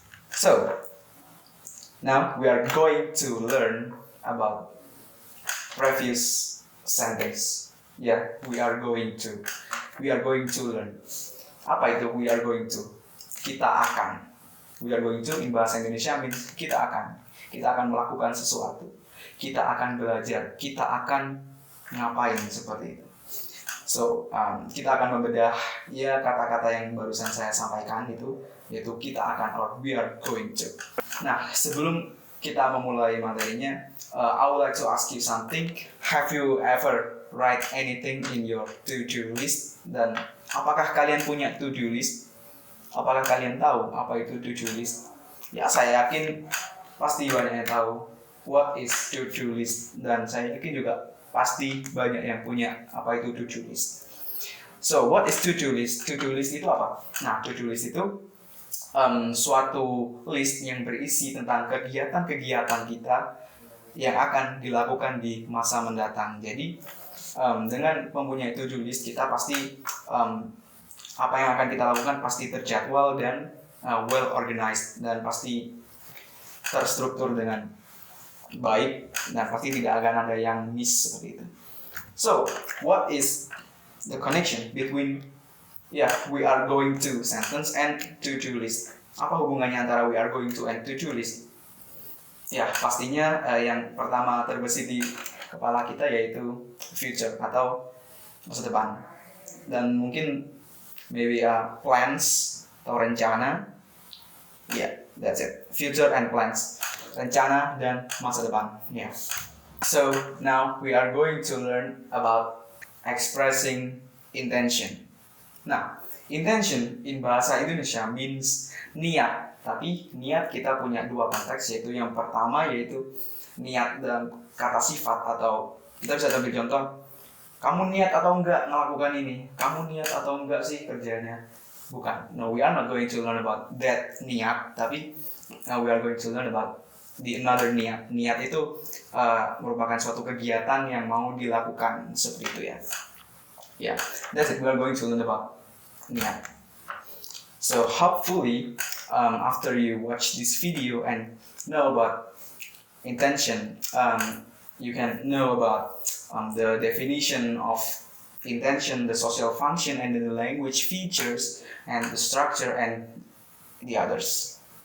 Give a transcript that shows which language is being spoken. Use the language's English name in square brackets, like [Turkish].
[English] So, now we are going to learn about previous sentence. Yeah, we are going to learn. [Indonesian] Apa itu [English] we are going to? [Indonesian] Kita akan. [English] We are going to in bahasa Indonesia means [Indonesian] kita akan. Kita akan melakukan sesuatu. Kita akan belajar. Kita akan ngapain seperti itu. So, kita akan membedah ya kata-kata yang barusan saya sampaikan itu, yaitu kita akan or [English] we are going to. [Indonesian] Nah, sebelum kita memulai materinya, [English] I would like to ask you something. Have you ever write anything in your to-do list? [Indonesian] Dan apakah kalian punya to-do list? Apakah kalian tahu apa itu to-do list? Ya, saya yakin pasti banyak yang tahu [English] what is to-do list. [Indonesian] Dan saya yakin juga pasti banyak yang punya apa itu to-do list. [English] So, what is to-do list? [Indonesian] To-do list itu apa? Nah, to-do list itu suatu list yang berisi tentang kegiatan-kegiatan kita yang akan dilakukan di masa mendatang. Jadi dengan mempunyai to-do list kita pasti apa yang akan kita lakukan pasti terjadwal dan well organized dan pasti terstruktur dengan baik dan pasti tidak akan ada yang miss seperti itu. [English] So, what is the connection between we are going to sentence and to-do list? [Indonesian] Apa hubungannya antara [English] we are going to and to-do list? [Indonesian] Ya, pastinya yang pertama terbesit di kepala kita yaitu future atau masa depan. Dan mungkin [English] maybe plans [Indonesian] atau rencana. [English] Yeah, that's it. Future and plans. [Indonesian] Rencana dan masa depan. [English] Yeah. So, now we are going to learn about expressing intention. Nah, intention in bahasa Indonesia means niat. [Indonesian] Tapi niat kita punya dua konteks, yaitu yang pertama yaitu niat dalam kata sifat, atau kita bisa ambil contoh, kamu niat atau enggak melakukan ini? Kamu niat atau enggak sih kerjanya? Bukan. [English] No, we are not going to learn about that niat, tapi we are going to learn about the another niat. [Indonesian] Niat itu merupakan suatu kegiatan yang mau dilakukan seperti itu ya. [English] Yeah, that's it. We are going to learn about niat. So hopefully, after you watch this video and know about intention, you can know about the definition of intention, the social function, and the language features, and the structure, and the others.